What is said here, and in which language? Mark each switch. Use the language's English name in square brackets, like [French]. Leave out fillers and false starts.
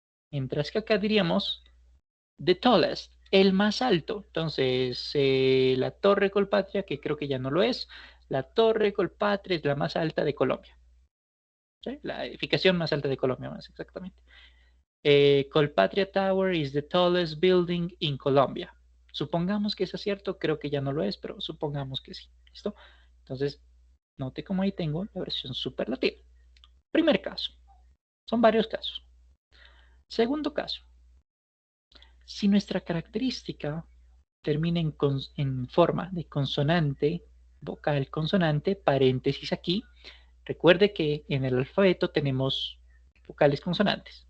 [Spanish] Mientras que acá diríamos the tallest, el más alto. Entonces, la Torre Colpatria, que creo que ya no lo es, la Torre Colpatria es la más alta de Colombia. ¿Sí? La edificación más alta de Colombia, más exactamente. [English] Colpatria Tower is the tallest building in Colombia. [Spanish] Supongamos que es cierto, creo que ya no lo es, pero supongamos que sí. ¿Listo? Entonces, note cómo ahí tengo la versión superlativa. Primer caso. Son varios casos. Segundo caso. Si nuestra característica termina en forma de consonante, vocal consonante, paréntesis aquí, recuerde que en el alfabeto tenemos vocales consonantes.